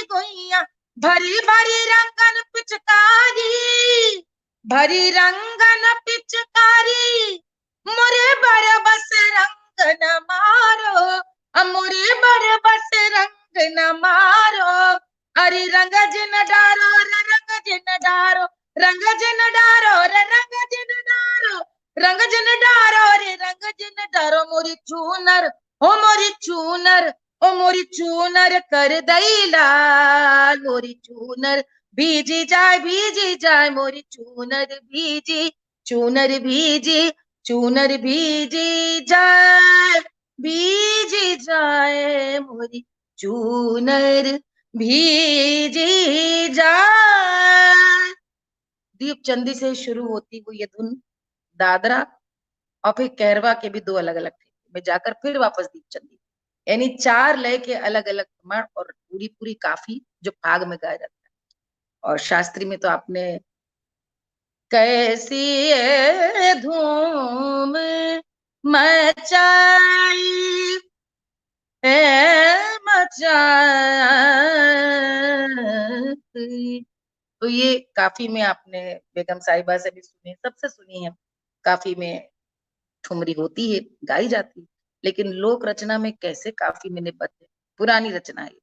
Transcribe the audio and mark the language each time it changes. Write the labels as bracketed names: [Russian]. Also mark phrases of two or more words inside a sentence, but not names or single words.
[Braj] गुइया, भरी भरी रंगन पिचकारी, भरी रंगन पिचकारी, मुरे बर बस रंग न मारो, मुरे बर बस रंग न मारो, अरे रंग जिन डारो रे रंग जिन डारो, रंग जिन डारो रे रंग जिन डारो, रंग जिन डारो रे रंग जिन डारो, मोरी चूनर हो मोरी चूनर, ओ मोरी चूनर कर दई लाल, मोरी चूनर भीजी जाए मोरी चूनर भीजी, चूनर भीजी, चूनर भीजी जाए, भीजी जाए मोरी चूनर भीजी जाए। [Hindi] दीप चंदी से शुरू होती हुई ये धुन दादरा और फिर कैरवा के भी 2 अलग अलग थे, मैं जाकर फिर वापस दीप चंदी, यानी 4 लय के अलग अलग प्रमाण और पूरी पूरी काफी जो फाग में गाया जाता है। और शास्त्री में तो आपने कैसी धूम मचाई मचाई, तो ये काफी में आपने बेगम साहिबा से भी सुनी, सबसे सुनी है, काफी में ठुमरी होती है, गाई जाती है, लेकिन लोक रचना में कैसे काफी में निबद्ध है, पुरानी रचना है।